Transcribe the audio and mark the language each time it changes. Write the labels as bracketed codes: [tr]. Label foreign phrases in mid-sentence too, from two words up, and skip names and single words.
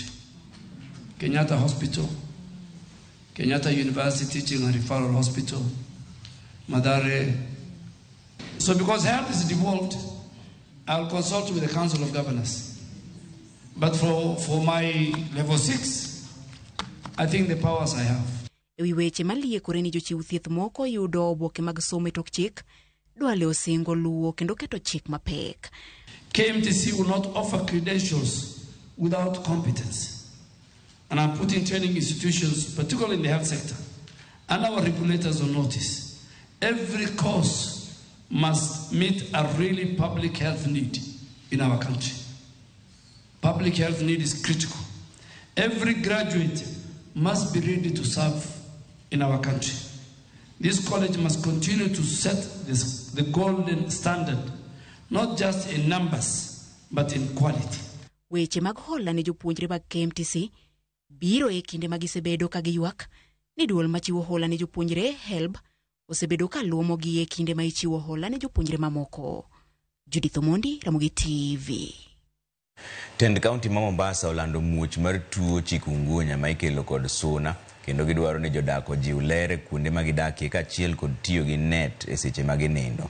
[en] Kenyatta Hospital, Kenyatta University Teaching and Referral Hospital, Madare. So because health is devolved, I'll consult with the Council of Governors. But for my level 6, I think the powers I have. [luo] Ewi weche malie koreni jochiw thieth moko yudo oboke mag somo tok chik, Duale osingo luwo kendo keto chik mapek. [en] KMTC will not offer credentials without competence. And I'm putting training institutions, particularly in the health sector, and our regulators on notice. Every course must meet a really public health need in our country. Public health need is critical. Every graduate must be ready to serve in our country. This college must continue to set the golden standard, not just in numbers, but in quality. [luo] Weche mag hola ne jopuonjre mag KMTC biro e kinde magisebedo ka giywak ni duol machiwo hola ne jopuonjre HELB osebedo ka luomogi e kinde ma ichiwo hola ne jopuonjre mamoko. Judith Omondi, Ramogi TV. Tend County ma Mombasa olando muoch mar tuo chikungunya ma ikelo kod suna kendo gidwaro ni jodak ojiw ler kuonde ma gidakie kaachiel kod tiyo gi net e seche ma ginindo.